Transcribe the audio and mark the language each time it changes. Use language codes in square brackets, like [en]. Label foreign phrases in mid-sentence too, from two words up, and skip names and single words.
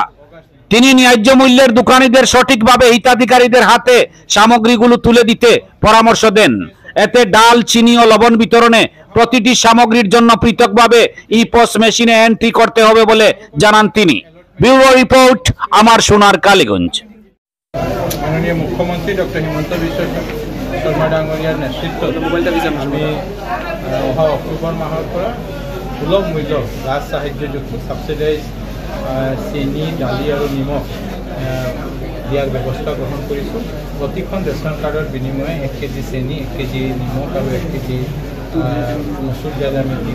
[bn] তিনি ন্যায্য মূল্যের দোকানীদের সঠিকভাবে হিতাধিকারীদের হাতে সামগ্রীগুলো তুলে দিতে পরামর্শ দেন। এতে ডাল, চিনি ও লবণ বিতরণে প্রতিটি সামগ্রীর জন্য পৃথকভাবে ইপস মেশিনে এন্ট্রি করতে হবে বলে জানান তিনি। ব্যুরো রিপোর্ট, আমার সোনার কালীগঞ্জ। [as] মাননীয় মুখ্যমন্ত্রী ডক্টর হিমন্ত বিশ্ব শর্মা ডাঙরিয়ার নেতৃত্বত আমি অহা অক্টোবর মাহৰ পৰা সুলভ মূল্য ৰাজ সাহায্যযুক্ত সাবসিডাইজ চেনি, দালি আৰু নিমখ দিয়াৰ ব্যৱস্থা গ্ৰহণ কৰিছোঁ। প্ৰতিখন ৰেচন কাৰ্ডৰ বিনিময়ে 1 কেজি চেনি, 1 কেজি নিমখ আৰু 1 কেজি মচুৰ দাইল আমি দিম।